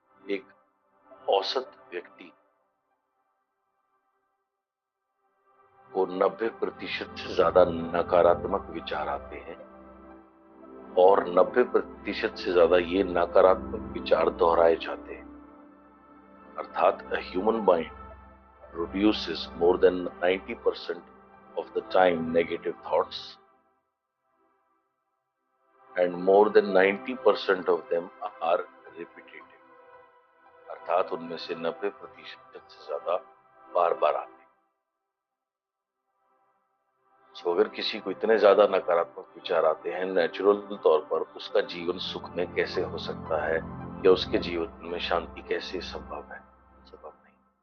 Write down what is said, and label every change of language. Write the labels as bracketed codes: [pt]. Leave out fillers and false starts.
[hi] एक औसत व्यक्ति को 90% से ज्यादा नकारात्मक विचार आते हैं और 90% से ज्यादा ये नकारात्मक विचार दोहराए जाते हैं। [en] अर्थात a human mind produces more than 90% of the time negative thoughts and more than 90% of them are repetitive। [hi] अर्थात उनमें से 90% से ज्यादा बार बार आते हैं। अगर किसी को इतने ज्यादा नकारात्मक विचार आते हैं, नेचुरल तौर पर उसका जीवन सुख में कैसे हो सकता है या उसके जीवन में शांति कैसे संभव है? संभव नहीं।